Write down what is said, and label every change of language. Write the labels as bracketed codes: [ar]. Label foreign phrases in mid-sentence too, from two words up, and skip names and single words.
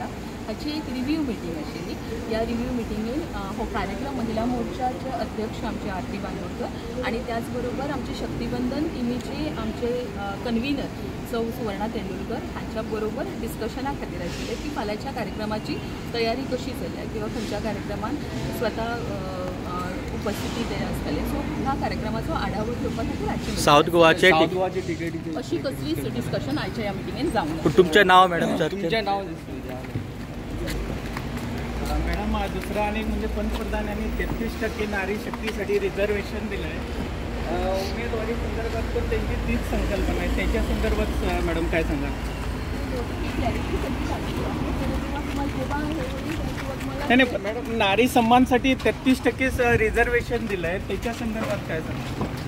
[kok] हाची एक [en] review meeting [kok] आशिल्ली। ह्या [en] review meeting [kok] हो कार्यक्रम महिला मोर्चाचे अध्यक्ष आमचे आरती बांदोडकर आणि त्याचबरोबर आमचे शक्तीवंदन टीमीचे आमचे कन्व्हिनर सौ सुवर्णा तेंडुलकर हांच्या बरोबर डिस्कशना खातीर आशिल्ले की फाल्यांच्या कार्यक्रमाची तयारी कशी चल्ल्या किंवा खंयच्या कार्यक्रमान स्वता उपस्थिती ते आसतले। सो ह्या कार्यक्रमाचो आढावो घेवपा खातीर आयचे साऊथ गोवाचे अशी कसलीच डिस्कशन आयच्या ह्या मिटिंगेन जावंक ना। तुमचें नाव मॅडम तुमचें नाव मॅडम [mr] दुसरा आणि म्हणजे पंतप्रधानांनी 33% नारी शक्तीसाठी रिझर्वेशन दिलं आहे। उमेदवारी संदर्भात पण त्यांची तीच संकल्पना आहे, त्याच्या संदर्भात मॅडम काय सांगा? नाही मॅडम, नारी सन्मानसाठी 33% रिझर्वेशन दिलं आहे, त्याच्या संदर्भात काय सांगा?